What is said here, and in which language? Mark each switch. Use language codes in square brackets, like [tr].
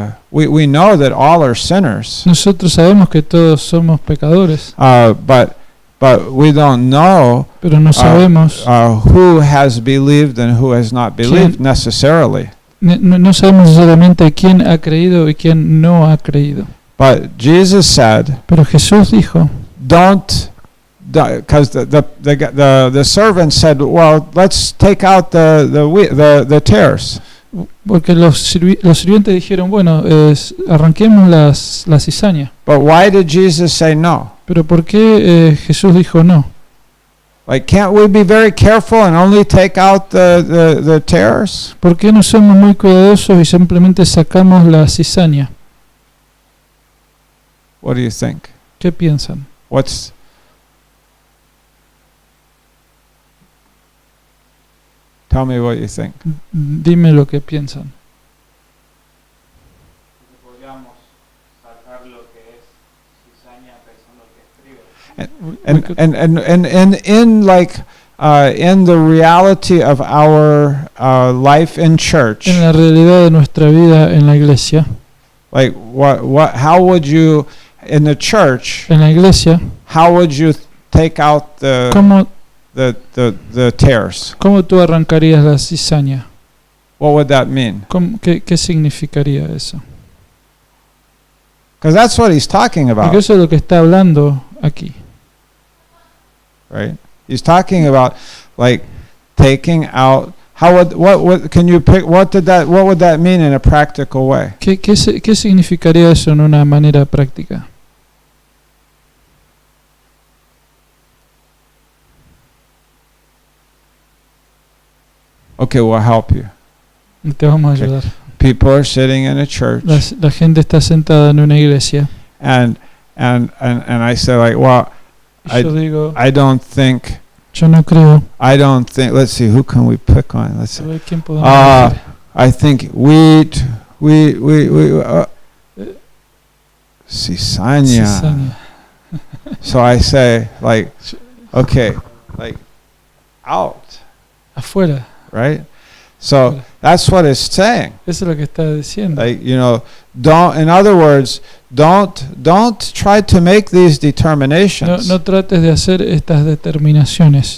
[en] we know that all are sinners. [es] Nosotros sabemos que todos somos pecadores, [en] But we don't know [es] pero no sabemos [en] who has believed and who has not believed necessarily. [es] no sabemos necesariamente quién ha creído y quién no ha creído. [en] But Jesus said, [es] Pero Jesús dijo, [en] because the servant said, well, let's take out the tares. [es] porque los sirvientes dijeron, bueno, arranquemos la cizaña. [en] But why did Jesus say no? [es] Pero ¿por qué Jesús dijo no? [en] Like, can't we be very careful and only take out the tares? [es] ¿Por qué no somos muy cuidadosos y simplemente sacamos la cizaña? [en] What do you think? [es] ¿Qué piensan? [en] Tell me what you think. [es] Dime lo que piensan. [en] And in like in the reality of our life in church, [es] En la realidad de nuestra vida en la iglesia, [en] like how would you in the church? [es] En la iglesia, [en] how would you take out the tares? [es] ¿Cómo tú arrancarías la cizaña? [en] What would that mean? [es] ¿Qué significaría eso? [en] Because that's what he's talking about. [es] Porque eso es lo que está hablando aquí. [en] Right? He's talking about like taking out. What can you pick? What would that mean in a practical way? [es] ¿Qué significaría eso en una manera práctica? [en] Okay, we'll help you. [es] Te vamos a ayudar. [en] People are sitting in a church. [es] La gente está sentada en una iglesia. [en] And I say like, well, I don't think. [es] Yo no creo. [en] I don't think. Let's see, who can we pick on? Let's see. [es] ¿Quién podemos elegir? [en] I think cizaña. So I say like, okay, like out. [es] Afuera. [en] Right? So that's what it's saying. [es] Eso es lo que está diciendo. [en] Like, in other words, don't try to make these determinations. [es] No trates de hacer estas determinaciones.